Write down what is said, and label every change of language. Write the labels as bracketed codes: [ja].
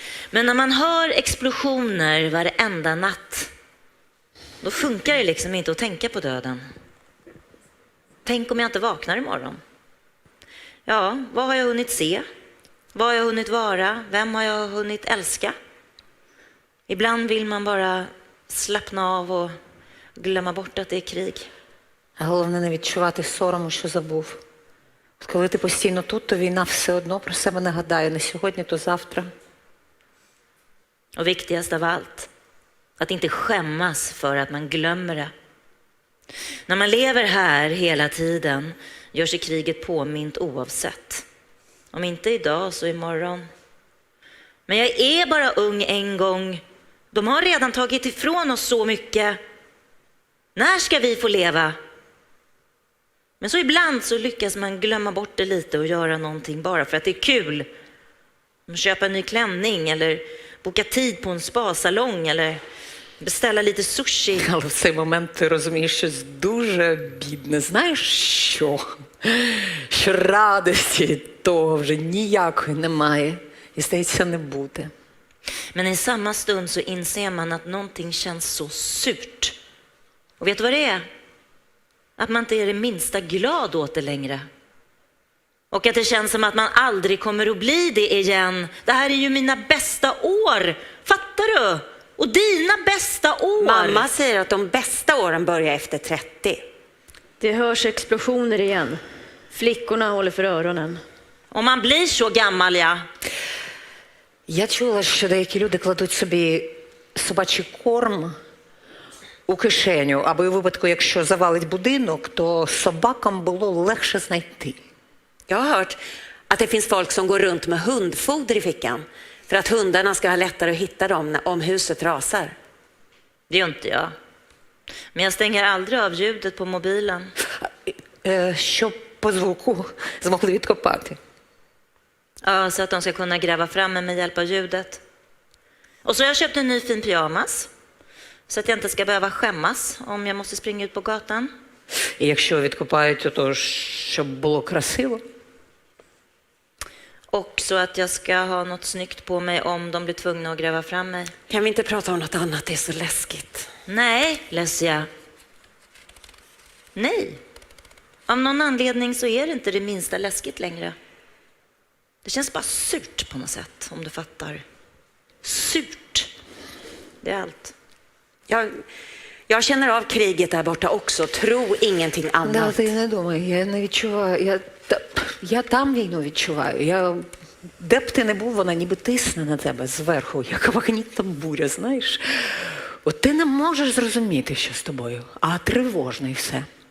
[sv] Men när man hör explosioner varenda natt, då funkar det liksom inte att tänka på döden. Tänk om jag inte vaknar imorgon. Ja, vad har jag hunnit se? Vad har jag hunnit vara? Vem har jag hunnit älska? Ibland vill man bara slappna av och glömma bort att det är krig. [uk] Головне не відчувати сорому, що забув. Коли ти постійно тут, то війна все одно про себе нагадає. Не сьогодні, то завтра. [sv] Och viktigast av allt, att inte skämmas för att man glömmer det. När man lever här hela tiden gör sig kriget påmint oavsett. Om inte idag så imorgon. Men jag är bara ung en gång. De har redan tagit ifrån oss så mycket. När ska vi få leva? Men så ibland så lyckas man glömma bort det lite och göra någonting bara för att det är kul. Köpa en ny klänning eller boka tid på en spa-salong eller beställa lite sushi. [uk] Але в цей момент ти розумієш щось дуже бідне. Знаєш що? Що радості від того вже ніякої немає. І, здається, не буде. [sv] Men i samma stund så inser man att någonting känns så surt. Och vet du vad det är? Att man inte är det minsta glad åt det längre. Och att det känns som att man aldrig kommer att bli det igen. Det här är ju mina bästa år. Fattar du? Och dina bästa år? Mamma säger att de bästa åren börjar efter 30. Det hörs explosioner igen. Flickorna håller för öronen. Om man blir så gammal, ja. [uk] Я чула, що деякі люди кладуть собі собачий корм у кишеню, аби у випадку, якщо завалить будинок, то собакам було легше знайти. [sv] Jag har hört att det finns folk som går runt med hundfoder i fickan för att hundarna ska ha lättare att hitta dem om huset rasar. Det är inte jag. Men jag stänger aldrig av ljudet på mobilen. [uk] Щоб по звуку змогли відкопати. [sv] Ja, så att de ska kunna gräva fram mig med hjälp av ljudet. Och så har jag köpt en ny fin pyjamas. Så att jag inte ska behöva skämmas om jag måste springa ut på gatan. [uk] І якщо відкопають, то щоб було красиво. [sv] Och så att jag ska ha något snyggt på mig om de blir tvungna att gräva fram mig. Kan vi inte prata om något annat? Det är så läskigt. Nej, Lesja. Nej. Av någon anledning så är det inte det minsta läskigt längre. Det känns bara surt på något sätt, om du fattar. Surt. Det är allt. Jag känner av kriget där borta också. Tro ingenting annat. [uk] Да, ти не думай, я не відчуваю. Я там війну відчуваю. Де б ти не був, вона ніби тисне на тебе зверху, як магнітна буря, знаєш. От ти не можеш зрозуміти, що з тобою, а тривожно і все.